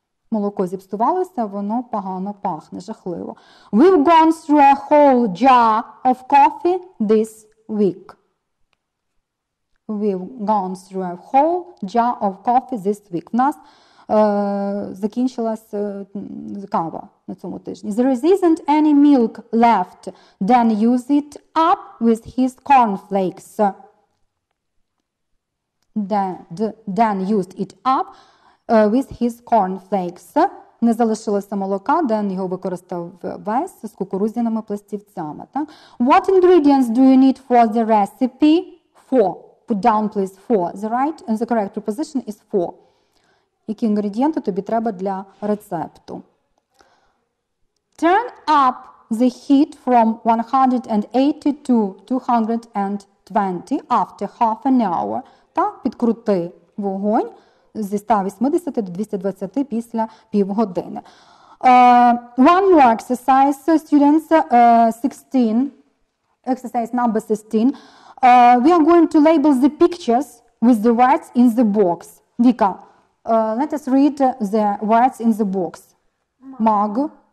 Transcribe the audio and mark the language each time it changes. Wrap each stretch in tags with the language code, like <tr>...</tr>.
<uk>Молоко зіпсувалося, воно погано пахне, жахливо.</uk> <en>We've gone through a whole jar of coffee this week. We've gone through a whole jar of coffee this week.</en> <uk>В нас закінчилась кава на цьому тижні.</uk> <en>There isn't any milk left. Dan used it up with his cornflakes. Dan used it up with his cornflakes.</en> <uk>Не залишилося молока, Ден його використав весь з кукурудзяними пластівцями. Так?</uk> <en>What ingredients do you need for the recipe? 4. Put down, please, 4. The correct preposition is 4.</en> <uk>Які інгредієнти тобі треба для рецепту?</uk> <en>Turn up the heat from 180 to 220 after half an hour.</en> <uk>Так, підкрути вогонь зі 180 до 220 після півгодини.</uk> <en>One more exercise, students, 16, exercise number 16. We are going to label the pictures with the words in the box. Vika, let us read the words in the box. Mug,</en>